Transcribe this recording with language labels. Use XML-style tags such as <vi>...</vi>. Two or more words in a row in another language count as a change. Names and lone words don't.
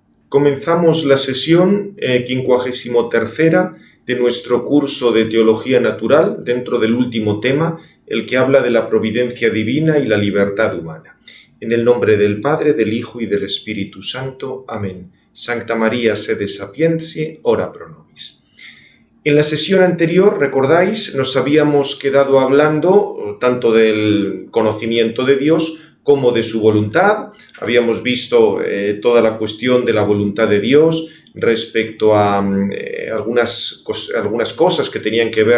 <es>Comenzamos la sesión 53ª de nuestro curso de Teología Natural dentro del último tema, el que habla de la providencia divina y la libertad humana. En el nombre del Padre, del Hijo y del Espíritu Santo. Amén.</es> <la>Sancta María sede sapientiae, ora pro nobis.</la> <es>En la sesión anterior, recordáis, nos habíamos quedado hablando tanto del conocimiento de Dios como de su voluntad. Habíamos visto toda la cuestión de la voluntad de Dios respecto a algunas cosas que tenían que ver</es>